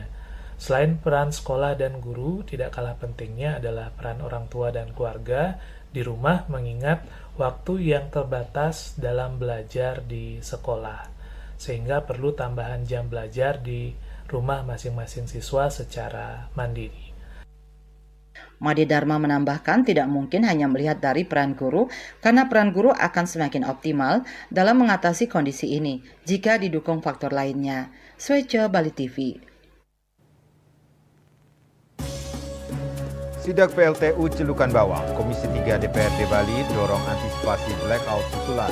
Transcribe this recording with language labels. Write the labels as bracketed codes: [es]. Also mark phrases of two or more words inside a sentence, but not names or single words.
[id] Selain peran sekolah dan guru, tidak kalah pentingnya adalah peran orang tua dan keluarga di rumah mengingat waktu yang terbatas dalam belajar di sekolah, sehingga perlu tambahan jam belajar di rumah masing-masing siswa secara mandiri. Made Dharma menambahkan tidak mungkin hanya melihat dari peran guru, karena peran guru akan semakin optimal dalam mengatasi kondisi ini jika didukung faktor lainnya. Swece, Bali TV. Sidak PLTU Celukan Bawang, Komisi 3 DPRD Bali dorong antisipasi blackout susulan.